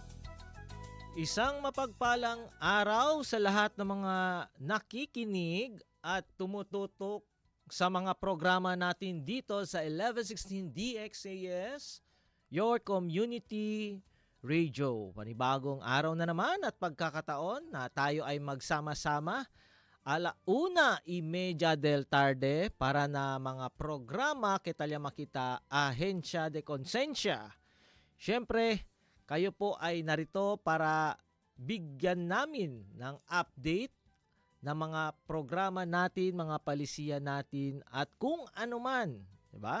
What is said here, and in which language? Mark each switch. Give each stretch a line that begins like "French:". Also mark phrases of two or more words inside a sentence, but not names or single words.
Filipino: Isang mapagpalang araw sa lahat ng mga nakikinig at tumututok sa mga programa natin dito sa 1116 DXAS,
English: your community radio.
Filipino: Panibagong araw na naman at pagkakataon na tayo ay magsama-sama 1:30
Spanish: del tarde
Filipino: para na mga programa Kitalya Makita Ahensya de Konsensya. Siyempre, kayo po ay narito para bigyan namin ng update ng mga programa natin, mga palisiya natin at kung ano man, 'di ba?